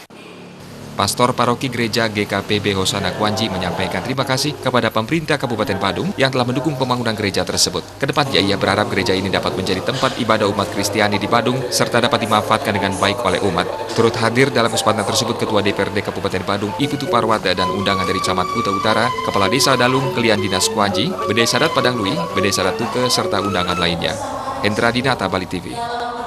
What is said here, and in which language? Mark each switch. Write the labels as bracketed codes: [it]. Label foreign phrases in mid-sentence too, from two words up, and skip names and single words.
[id] Pastor Paroki Gereja GKPB Hosana Kuanji menyampaikan terima kasih kepada pemerintah Kabupaten Badung yang telah mendukung pembangunan gereja tersebut. Kedepannya ia berharap gereja ini dapat menjadi tempat ibadah umat Kristiani di Badung serta dapat dimanfaatkan dengan baik oleh umat. Turut hadir dalam kesempatan tersebut Ketua DPRD Kabupaten Badung Iputu Parwata dan undangan dari Camat Kuta Utara, Kepala Desa Dalung, Kelian Dinas Kuanji, Bede Sadat Padang Lui, Bede Sadat Tuke serta undangan lainnya. Hendra Dinata, Bali TV.